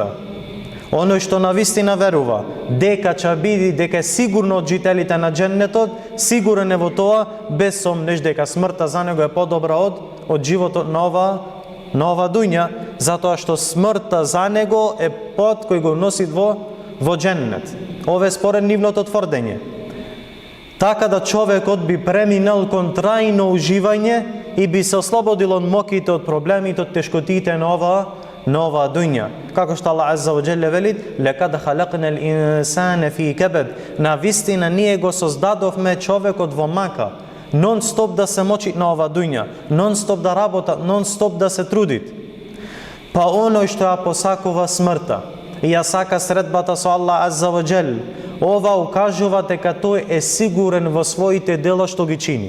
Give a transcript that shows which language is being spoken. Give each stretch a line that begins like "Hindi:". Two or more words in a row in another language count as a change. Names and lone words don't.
Macedonian: Оној што навистина верува дека ќе биде, дека е сигурно од жителите на дженнетот, сигурен е во тоа, без сомнеш дека смртта за него е подобра од животот на ова дуња, затоа што смртта за него е пат кој го носи во дженнет. Ове според нивното тврдење. Така да човекот би преминал кон трајно уживање и би се ослободил од моките, од проблемите, од тешкотиите на на оваа дуња. Како што Аллах
Arabic: عز وجل
Macedonian: вели:
Arabic: "لقد خلقنا الإنسان في كبد",
Macedonian: на вистина ние го создадовме човекот во мака, нон стоп да се мочи на оваа дуња, нон стоп да работа, нон стоп да се трудит. Па оној што ја посакува смртта и ја сака средбата со Аллах
Arabic: عز وجل,
Macedonian: ова укажува дека тој е сигурен во своите дела што ги чини.